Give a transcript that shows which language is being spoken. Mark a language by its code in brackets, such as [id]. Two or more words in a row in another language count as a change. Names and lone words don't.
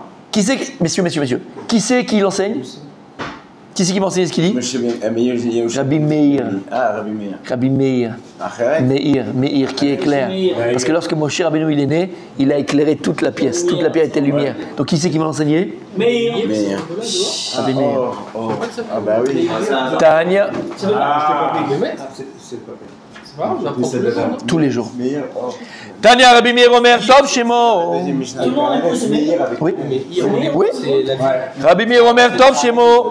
[fr] Qui c'est, messieurs, qui c'est qui l'enseigne? Qui c'est qui m'enseigne ce qu'il dit? Rabbi Meir. Ah, Rabbi Meir. Rabbi Meir. Meir, qui éclaire. Parce que lorsque Moshe Rabbeinu il est né, il a éclairé toute la pièce. Toute la pièce était lumière. Donc qui c'est qui m'a enseigné? Meir. Rabbi Meir. Ah bah oui. Tania. C'est pas grave, Tous les jours. Meilleur. [he] תניא רבי מאיר אומר טוב שמו. [fr] Oui. Oui. [he] רבי מאיר אומר טוב שמו.